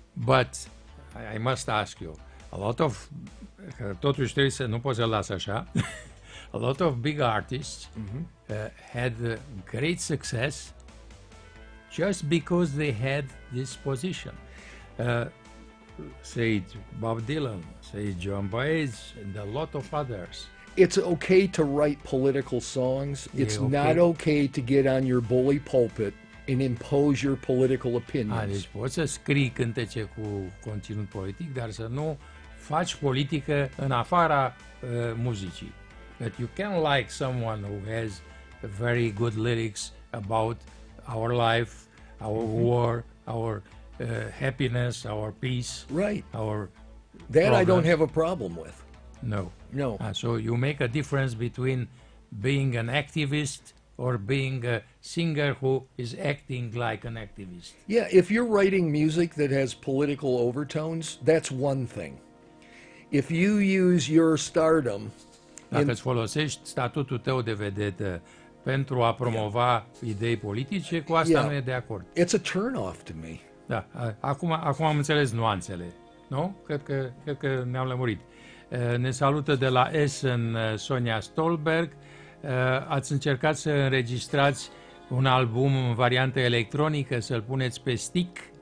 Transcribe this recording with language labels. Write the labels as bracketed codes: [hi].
[en] But I must ask you, a lot of, [ro] totuși trebuie să, nu pot să-l las așa, [en] a lot of big artists had great success just because they had this position. Say Bob Dylan, say John Baez, and a lot of others. It's okay to write political songs. It's not okay to get on your bully pulpit and impose your political opinions. [ro] A, deci poți să scrii cântece cu conținut politic, dar să nu faci politică în afara muzicii. [en] But you can like someone who has very good lyrics about our life, our war, our happiness, our peace. Right. Our that problems. I don't have a problem with. No. No. So you make a difference between being an activist or being a singer who is acting like an activist. Yeah, if you're writing music that has political overtones, that's one thing. If you use your stardom... [ro] Dacă îți folosești statutul tău de vedetă pentru a promova idei politice, cu asta nu e de acord. [en] It's a turn-off to me. [ro] Da, acum am înțeles nuanțele, nu? Cred că ne-am lămurit. Ne salută de la Essen Sonia Stolberg. Ați încercat să înregistrați un album în variantă electronică, să-l puneți pe stick?